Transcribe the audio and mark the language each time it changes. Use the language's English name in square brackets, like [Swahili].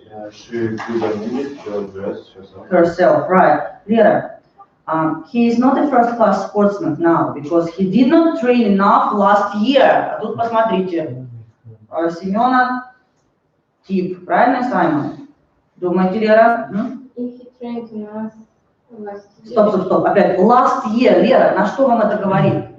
[English] She could have made her dress herself. herself, right. Лера, he is not a first-class sportsman now because he did not train enough last year. [Russian] А тут посмотрите, Семена тип, правильно, Саймон? Думаете, Лера? [English] If he trained enough last year. [Russian] Стоп, опять. [English] Last year, [Russian] Лера, на что вам это говорит?